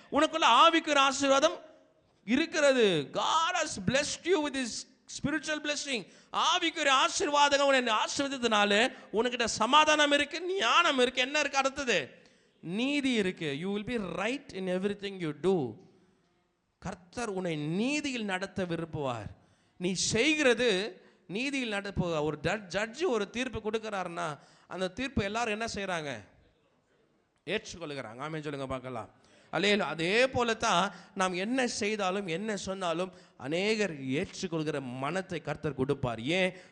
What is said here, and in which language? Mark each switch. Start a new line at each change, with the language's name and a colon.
Tamil: உனக்குள்ள ஆவிக்குரிய ஆசீர்வாதம் இருக்கிறது.
English: God has blessed you with his spiritual blessing.
Tamil: ஆவிக்குரிய ஆசீர்வாதம் உன்னை ஆசீர்வதித்தனால உனக்கிட்ட சமாதானம் இருக்கு, ஞானம் இருக்கு. என்ன இருக்கு? அடுத்தது நீதி இருக்கு.
English: you will be right in everything you do.
Tamil: கர்த்தர் உன்னை நீதியில் நடத்த விரும்புவார். நீ செய்கிறது நீதியில் நடப்பு. ஒரு ஜட்ஜி ஒரு தீர்ப்பு கொடுக்கிறாருன்னா அந்த தீர்ப்பு எல்லாரும் என்ன செய்யறாங்க? ஏற்றுக்கொள்கிறாங்க. ஆமென் சொல்லுங்க பார்க்கலாம். அதே போலத்தான் நாம் என்ன செய்தாலும் என்ன சொன்னாலும் அநேகர் ஏற்றுக்கொள்கிற மனத்தை கர்த்தர் கொடுப்பார். ஏன்?